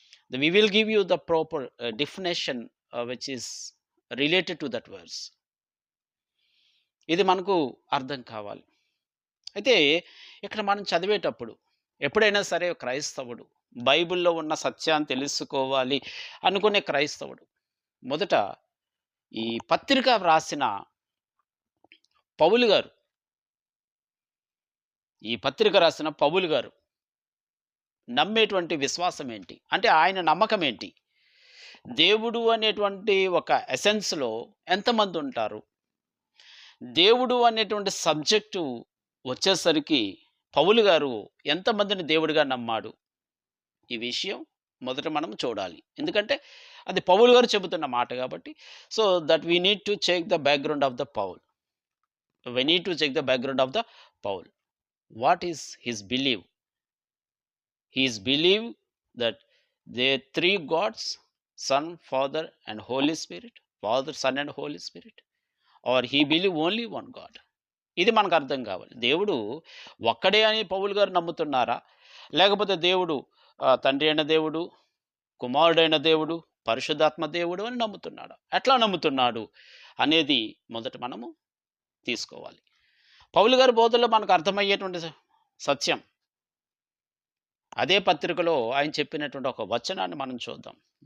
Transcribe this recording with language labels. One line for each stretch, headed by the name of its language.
English: Then we will give you the proper definition which is related to that verse.
Telugu: ఇది మనకు అర్థం కావాలి. అయితే ఇక్కడ మనం చదివేటప్పుడు ఎప్పుడైనా సరే క్రైస్తవుడు బైబిల్‌లో ఉన్న సత్యాన్ని తెలుసుకోవాలి అనుకునే క్రైస్తవుడు మొదట ఈ పత్రిక వ్రాసిన పౌలు గారు, ఈ పత్రిక రాసిన పౌలు గారు నమ్మేటువంటి విశ్వాసం ఏంటి? అంటే ఆయన నమ్మకం ఏంటి? దేవుడు అనేటువంటి ఒక ఎసెన్స్‌లో ఎంతమంది ఉంటారు? దేవుడు అనేటువంటి సబ్జెక్టు వచ్చేసరికి పౌలు గారు ఎంతమందిని దేవుడిగా నమ్మాడు? ఈ విషయం మొదట మనం చూడాలి. ఎందుకంటే అది పౌలు గారు చెబుతున్న మాట కాబట్టి.
English: So that we need to check the background of the Paul. We need to check the background of the Paul. What is his belief? He is believe that there are three gods, Son, Father, and Holy Spirit. Father, Son, and Holy Spirit. Or he believe only one God.
Telugu: ఇది మనకు అర్థం కావాలి. దేవుడు ఒక్కడే అని పౌలు గారు నమ్ముతున్నారా? లేకపోతే దేవుడు తండ్రి అయిన దేవుడు, కుమారుడైన దేవుడు, పరిశుద్ధాత్మ దేవుడు అని నమ్ముతున్నాడా? ఎట్లా నమ్ముతున్నాడు అనేది మొదట మనము తీసుకోవాలి. పౌలు గారి బోధనలో మనకు అర్థమయ్యేటువంటి సత్యం, అదే పత్రికలో ఆయన చెప్పినటువంటి ఒక వచనాన్ని మనం చూద్దాం.